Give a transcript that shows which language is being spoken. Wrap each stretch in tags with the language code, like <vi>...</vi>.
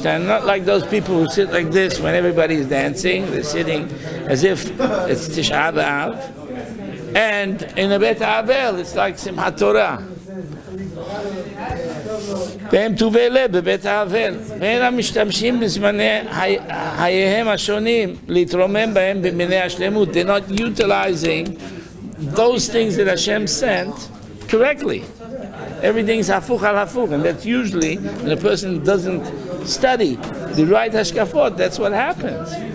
<en>Not like those people who sit like this when everybody is dancing. They're sitting as if it's Tisha B'Av. And in a Bet Avel, it's like Simchat Torah.</en> <he>והם טובי לב בבית האבל, והם המשתמשים בזמני חייהם השונים להתרומם בהם במיני השלמות.</he> <en>They're not utilizing those things that Hashem sent correctly. Everything's</en> <he>hafuch al hafuch,</he> <en>and that's usually when a person doesn't study the right hashkafot. That's what happens.</en>